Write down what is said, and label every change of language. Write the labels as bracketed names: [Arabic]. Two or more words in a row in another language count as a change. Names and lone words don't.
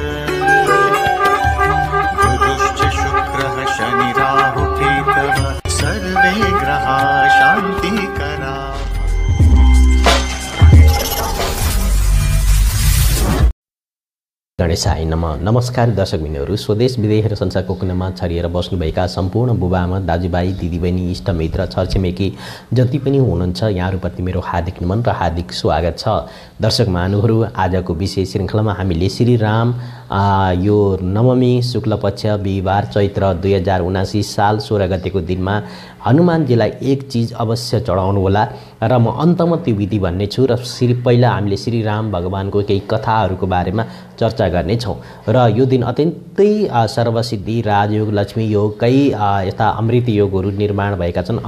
[Sanskrit] गुरुश्च शुक्रः शनिराहुकेतवः सर्वे ग्रहाः शान्तिकरा। गणेशाय नमः। [Nepali] नमस्कार दर्शकबिन्दुहरू, स्वदेश विदेश र संसारको कुनामा छरिएर बस्नुभएका सम्पूर्ण बुबाआमा, दाजुभाइ, दिदीबहिनी, इष्टमित्र, छरछिमेकी जति पनि हुनुहुन्छ, यहाँहरूप्रति मेरो हार्दिक नमन र हार्दिक स्वागत छ। दर्शक महानुभावहरू, आजको विशेष श्रृङ्खलामा हामीले श्रीराम यो नवमी शुक्ल पक्ष बिहिबार चैत्र 2079 साल 16 गतेको दिनमा हनुमानजीलाई एक चिज अवश्य चढाउनु होला र म अन्तमा त्यो विधि भन्ने छु र पहिला हामीले श्रीराम भगवानको केही कथाहरूको बारेमा चर्चा गर्नेछौँ र यो दिन अत्यन्तै सर्वसिद्धि, राजयोग, लक्ष्मी योगकै यस्ता अमृत योगहरू निर्माण भएका छन्।